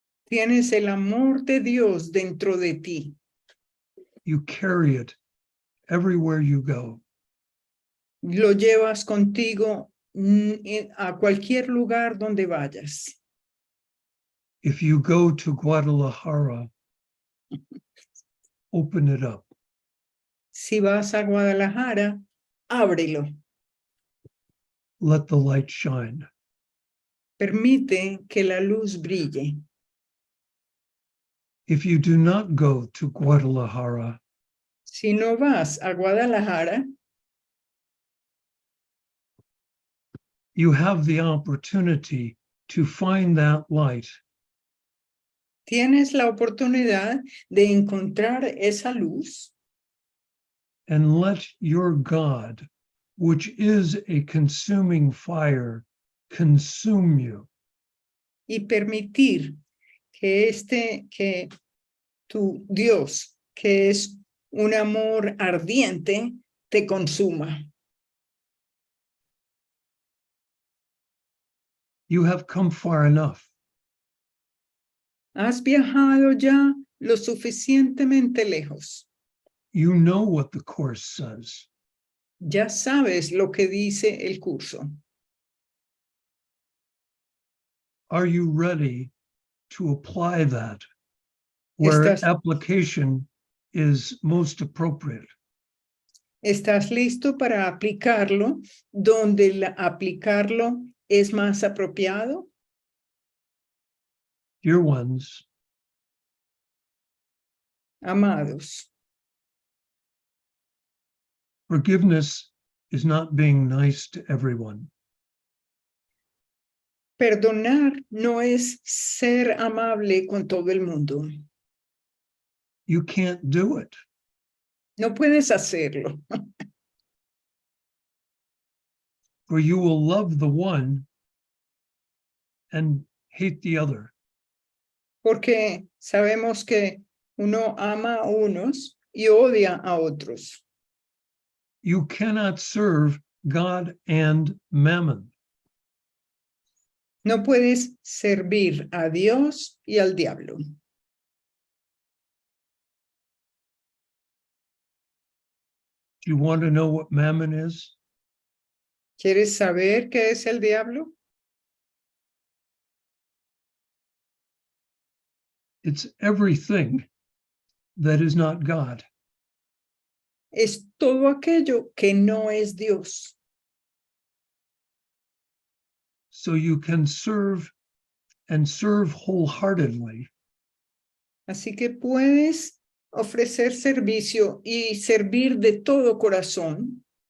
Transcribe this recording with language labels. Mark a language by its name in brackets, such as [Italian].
[Spanish] Tienes el amor de Dios dentro de ti. [English] You carry it everywhere you go. [Spanish] Lo llevas contigo a cualquier lugar donde vayas. [English] If you go to Guadalajara, open it up. [Spanish] Si vas a Guadalajara, ábrelo. [English] Let the light shine. [Spanish] Permite que la luz brille. [English] If you do not go to Guadalajara, [Spanish] Si no vas a Guadalajara, [English] you have the opportunity to find that light [Spanish] tienes la oportunidad de encontrar esa luz [English] and let your God, which is a consuming fire, consume you. [Spanish] y permitir que tu Dios, que es un amor ardiente, te consuma. [English] You have come far enough. [Spanish] Has viajado ya lo suficientemente lejos. [English] You know what the Course says. [Spanish] Ya sabes lo que dice el curso. [English] Are you ready to apply that where application is most appropriate? [Spanish] ¿Estás listo para aplicarlo donde aplicarlo es más apropiado? [English] Dear ones, [Spanish] Amados, [English] forgiveness is not being nice to everyone. [Spanish] perdonar no es ser amable con todo el mundo. [English] You can't do it. [Spanish] No puedes hacerlo. [English] For you will love the one and hate the other. [Spanish] Porque sabemos que uno ama a unos y odia a otros. [English] You cannot serve God and mammon. [Spanish] No puedes servir a Dios y al diablo. [English] Do you want to know what mammon is? [Spanish] ¿Quieres saber qué es el diablo? [English] It's everything that is not God. [Spanish] Es todo aquello que no es Dios. [English] So you can serve and serve wholeheartedly, [Spanish] Así que puedes ofrecer servicio y servir de todo corazón,